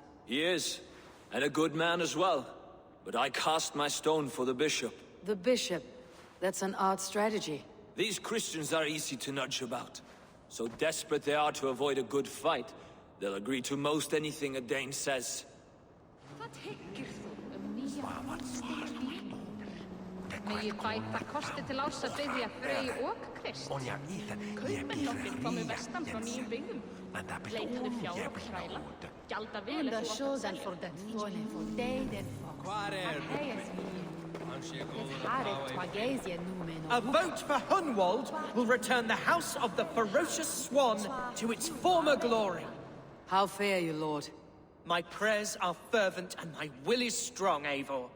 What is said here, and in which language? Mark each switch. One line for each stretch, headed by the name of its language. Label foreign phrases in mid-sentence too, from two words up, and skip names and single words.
English: He is, and a good man as well. But I cast my stone for the bishop. The bishop? That's an odd strategy. These Christians are easy to nudge about. So desperate they are to avoid a good fight, they'll agree to most anything a Dane says.
Icelandic: Megi bæta kosti til árs að biðja Frey og Krist. Kaupmenn nokkrir komu vestan frá nýjum byggðum. Leituðu fjár og kræla. Gjalda vel The chosen for that fallen for day that fox.
English: A vote for Hunwald will return the House of the Ferocious Swan to its former glory. How fare you, Lord? My prayers are fervent and my will is strong, Eivor.